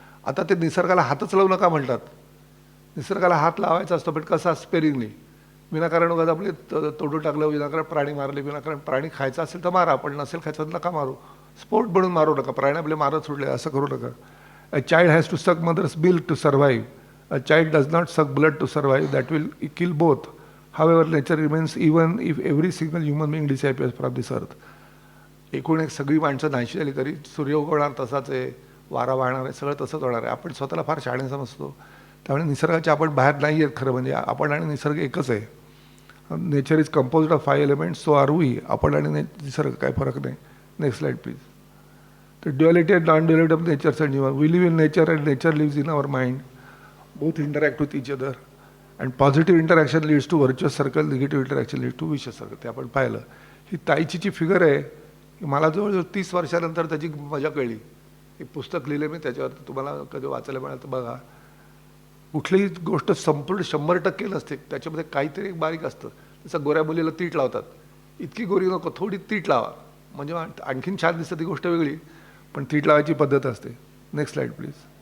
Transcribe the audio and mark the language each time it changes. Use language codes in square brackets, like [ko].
[mr] आता ते निसर्गाला हातच लावू नका म्हणतात. निसर्गाला हात लावायचा असतो, पण कसा स्पेरिंगली. विनाकारण उगाच आपले तोडून टाकलं, विनाकारण प्राणी मारले, विनाकारण प्राणी खायचा असेल तर मारा, पण नसेल खायचं तर नका मारू. स्पोर्ट म्हणून मारू नका, प्राणी आपले मारत सोडले असं करू नका. [en] A child has to suck mother's milk to survive. A child does not suck blood to survive, that will kill both. However, nature remains even if every single human being disappears from this earth. [mr] एकूण एक सगळी माणसं नाहीशी झाली तरी सूर्य उगवणार तसाच आहे, वारा वाहणार आहे, सगळं तसंच होणार आहे. आपण स्वतःला फार शहाणे समजतो, त्यामुळे निसर्गाच्या आपण बाहेर नाही आहेत. खरं म्हणजे आपण आणि निसर्ग एकच आहे. [en] Nature is composed of 5 elements, so are we. [mr] आपण आणि निसर्ग काय फरक नाही. [en] Next slide please. The duality and non-duality of nature and human. We live in nature and nature lives in our mind. Both interact with each other. And positive interaction leads to virtuous circle, negative interaction leads to vicious circle. [mr] ते आपण पाहिलं. ही ताईचीची figure आहे. मला जवळजवळ 30 वर्षानंतर त्याची मजा कळली. एक पुस्तक लिहिले मी त्याच्यावर, तुम्हाला कधी वाचायला मिळालं तर बघा. कुठलीही गोष्ट संपूर्ण 100% नसते, त्याच्यामध्ये काहीतरी एक बारीक असतं. जसं गोऱ्या मुलीला तीट लावतात, इतकी गोरी नको, थोडी तीट लावा म्हणजे आणखीन छान दिसतं. ती गोष्ट वेगळी, पण तीट लावायची पद्धत असते. [en] Next slide please.